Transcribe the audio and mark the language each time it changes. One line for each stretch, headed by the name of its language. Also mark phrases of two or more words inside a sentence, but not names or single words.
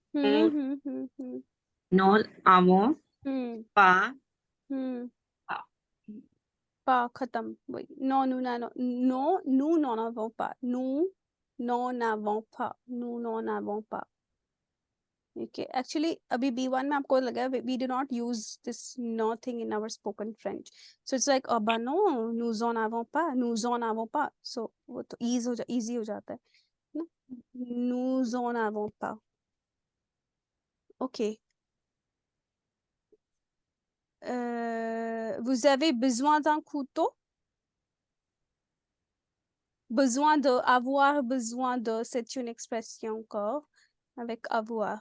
French: Nous avons pas. pas. Pas khatam. Oui. Non, nous n'en avons pas. Nous n'en avons pas. Nous n'en avons pas.
English: Okay. Actually,
Hindi: अभी B1 में आपको लगा
English: we do not use this no thing in our spoken French. So it's like
French: bah non, nous en avons pas. Nous en avons pas.
Hindi: So वो तो easy हो जाता है. ना?
French: Nous en avons pas.
English: Okay.
French: Vous avez besoin d'un couteau? Besoin de, avoir besoin de, c'est une expression encore avec avoir.